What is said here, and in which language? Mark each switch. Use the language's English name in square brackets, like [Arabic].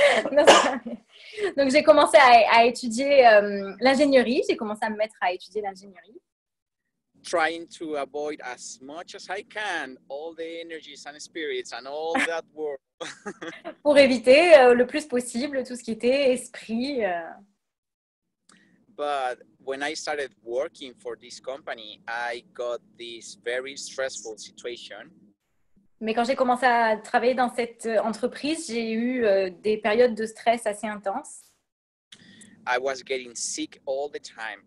[French] Non, donc, j'ai commencé à étudier l'ingénierie. J'ai commencé à me mettre à étudier l'ingénierie. [English] Trying to avoid as much as I can all the energies and spirits and all that work. [French] Pour éviter le plus possible tout ce qui était esprit. [English] But when I started working for this company, I got this very stressful situation. [French] Mais quand j'ai commencé à travailler dans cette entreprise, j'ai eu des périodes de stress assez intenses. [English] I was getting sick all the time.